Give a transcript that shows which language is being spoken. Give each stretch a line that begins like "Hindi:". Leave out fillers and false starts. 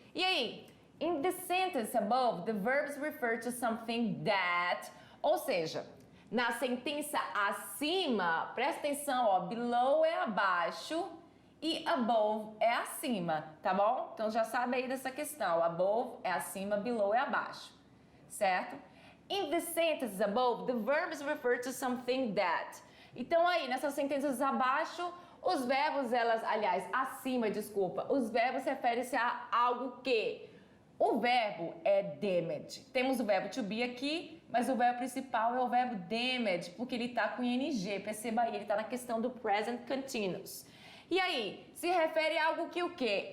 Portuguese: E aí,
English: in the sentence above, the verbs refer to something that,
Portuguese: ou seja, na sentença acima, presta atenção, ó, below é abaixo e above é acima, tá bom? Então já sabe aí dessa questão, above é acima, below é abaixo, certo?
English: In the sentences above, the verbs refer to something that.
Portuguese: Então aí, nessas sentenças abaixo, os verbos, acima, os verbos referem-se a algo que. O verbo é damage. Temos o verbo to be aqui, mas o verbo principal é o verbo damage, porque ele está com ing. Perceba aí, ele está na questão do present continuous. E aí, se refere a algo que o quê?